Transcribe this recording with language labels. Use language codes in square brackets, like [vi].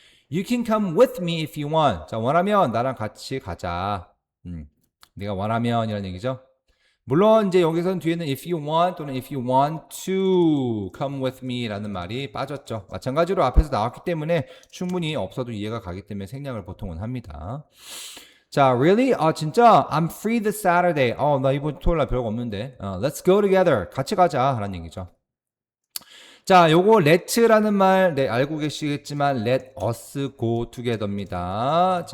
[en] You can come with me if you want. [ko] 자, 원하면 나랑 같이 가자. 네가 원하면 이런 얘기죠. 물론 이제 여기서는 뒤에는 [en] if you want [ko] 또는 [en] if you want to come with me [ko] 라는 말이 빠졌죠. 마찬가지로 앞에서 나왔기 때문에 충분히 없어도 이해가 가기 때문에 생략을 보통은 합니다. [en] 자, really? 진짜? I'm free this Saturday. [ko] 나 이번 토요일 날 별거 없는데. [en] Let's go together. [ko] 같이 가자. 라는 얘기죠. 자, 요거 let라는 말, 네, 알고 계시겠지만 [en] let us go together [ko] 입니다.